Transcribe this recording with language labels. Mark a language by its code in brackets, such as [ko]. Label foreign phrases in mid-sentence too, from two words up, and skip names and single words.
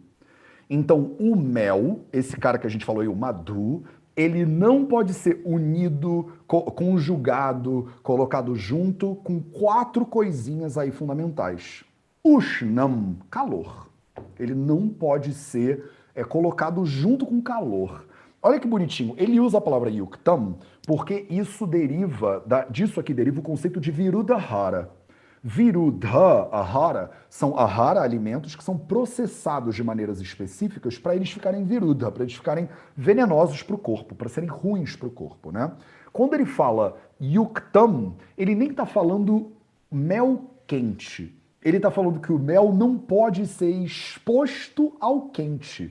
[pt] Então, o mel, esse cara que a gente falou aí, o madhu, ele não pode ser unido, conjugado, colocado junto com 4 coisinhas aí fundamentais. Ushnam, calor. Ele não pode ser colocado junto com calor. Olha que bonitinho, ele usa a palavra yuktam porque isso deriva, disso aqui deriva o conceito de virudhara. [sa] विरुद्ध, आहार, [pt] são ahara, alimentos que são processados de maneiras específicas para eles ficarem virudha, para eles ficarem venenosos para o corpo, para serem ruins para o corpo, né? Quando ele fala yuktam, ele nem está falando mel quente. Ele está falando que o mel não pode ser exposto ao quente.